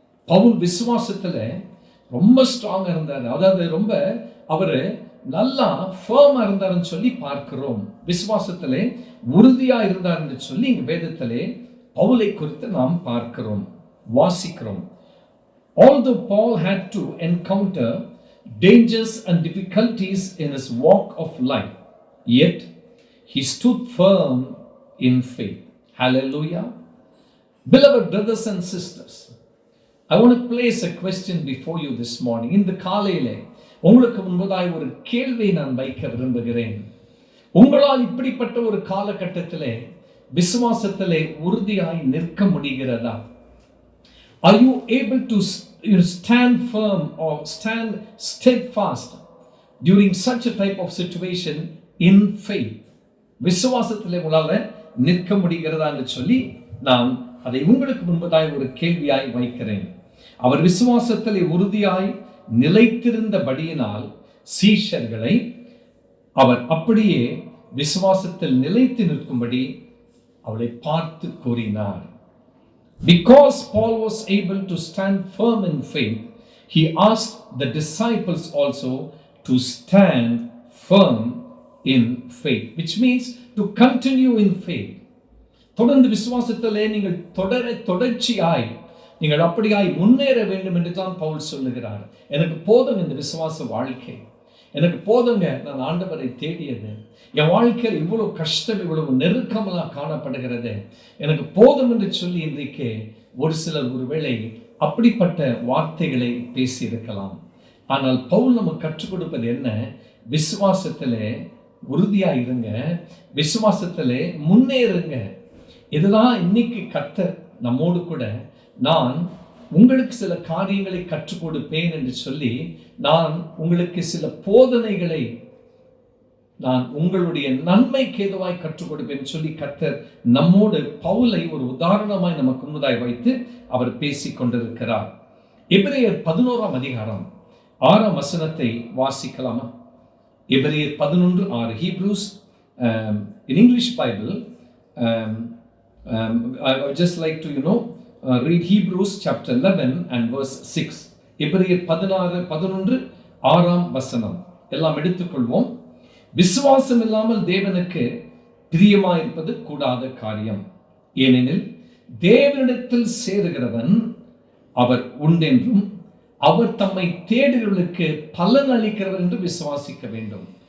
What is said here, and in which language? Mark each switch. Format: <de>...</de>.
<ta>பவுல் விசுவாசத்துல ரொம்ப ஸ்ட்ராங்கா இருந்தார். அதாவது ரொம்ப அவரு நல்லா ஃபர்மா இருந்தாருன்னு சொல்லி பார்க்கிறோம். விசுவாசத்திலே உறுதியா இருந்தார் என்று சொல்லி இங்க வேதத்திலே பவுலை குறித்து நாம் பார்க்கிறோம், வாசிக்கிறோம்.</ta> <en>Although Paul had to encounter dangers and difficulties in his walk of life, yet he stood firm in faith. Hallelujah. Beloved brothers and sisters, I want to place a question before you this morning.</en> <ta>இந்த காலையிலே உங்களுக்கு முன்பதாய் ஒரு கேள்வியை நான் வைக்க விரும்புகிறேன். உங்களால் இப்படிப்பட்ட ஒரு காலகட்டத்திலே விசுவாசத்திலே உறுதியாய் நிற்க முடிகிறதா?</ta> <en>Are you able to stand firm or stand steadfast during such a type of situation in faith?</en> <ta>விசுவாசத்திலே உங்களால நிற்க முடிகிறதா என்று சொல்லி நான் அதை உங்களுக்கு முன்பதாய் ஒரு கேள்வியாய் வைக்கிறேன். அவர் விசுவாசத்திலே உறுதியாய் நிலைத்திருந்தபடியினால் சீஷர்களை அவர் அப்படியே விசுவாசத்தில் நிலைத்து நிற்கும்படி அவளை பார்த்து கூறினார்.</ta> <en>Because Paul was able to stand firm in faith, he asked the disciples also to stand firm in faith, which means to continue in faith.</en> <ta>தொடர்ந்து விசுவாசத்திலே நீங்கள் தொடர்ச்சியாய் நீங்கள் அப்படியாய் முன்னேற வேண்டும் என்று தான் பவுல் சொல்லுகிறார். எனக்கு போதும் இந்த விசுவாச வாழ்க்கை, எனக்கு போதுங்க நான் ஆண்டவரை தேடியது, என் வாழ்க்கையில் இவ்வளவு கஷ்டம், இவ்வளவு நெருக்கமெல்லாம் காணப்படுகிறது, எனக்கு போதும் என்று சொல்லி இன்றைக்கு ஒரு சிலர் ஒருவேளை அப்படிப்பட்ட வார்த்தைகளை பேசியிருக்கலாம். ஆனால் பவுல் நமக்கு கற்றுக் கொடுப்பது என்ன? விசுவாசத்திலே உறுதியா இருங்க, விசுவாசத்திலே முன்னேறுங்க. இதுதான் இன்னைக்கு கர்த்தர் நம்மோடு கூட, நான் உங்களுக்கு சில காரியங்களை கற்றுக் கொடுப்பேன் என்று சொல்லி நான் உங்களுக்கு சில போதனைகளை நான் உங்களுடைய நன்மைக்கு ஏதுவாய் கற்றுக் கொடுப்பேன் சொல்லி கர்த்தர் நம்மோடு பவுலை ஒரு உதாரணமாய் நமக்கு முன்னதாய் வைத்து அவர் பேசிக் கொண்டிருக்கிறார். எபிரேயர் 11ஆம் அதிகாரம் 6ஆம் வசனத்தை வாசிக்கலாமா? எபிரேயர் 11:6.</ta> <en>Hebrews in English Bible, I would just like to read Hebrews chapter 11 and verse 6.</en> <ta>எபிரேயர் 11:6ஆம் வசனம் எல்லாம் எடுத்துக்கொள்வோம். விசுவாசம் இல்லாமல் தேவனுக்கு பிரியமாயிருப்பது கூடாத காரியம். ஏனெனில் தேவனிடத்தில் சேருகிறவன் அவர் உண்டென்றும் அவர் தம்மை தேடுகிறவர்களுக்கு பலன் அளிக்கிறவர் என்று விசுவாசிக்க வேண்டும்.</ta>